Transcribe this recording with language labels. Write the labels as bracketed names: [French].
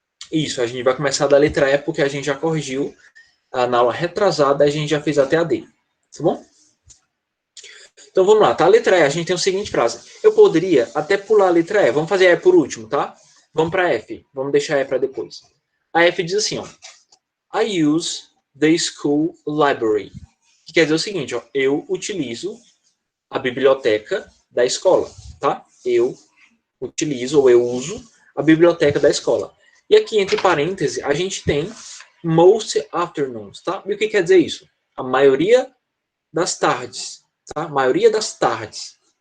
[Portuguese] Isso, a gente vai começar da letra E, porque a gente já corrigiu na aula retrasada, a gente já fez até a D, tá bom? Então vamos lá, tá? A letra E, a gente tem o seguinte frase. Eu poderia até pular a letra E. Vamos fazer a E por último, tá? Vamos para F. Vamos deixar a E para depois. A F diz assim, ó. [English] I use the school library. [Portuguese] Que quer dizer o seguinte, ó. Eu utilizo a biblioteca da escola, tá? Eu utilizo ou eu uso a biblioteca da escola. E aqui, entre parênteses, a gente tem [English] most afternoons, [Portuguese] tá? E o que quer dizer isso? A maioria das tardes. Tá? Maioria das tardes.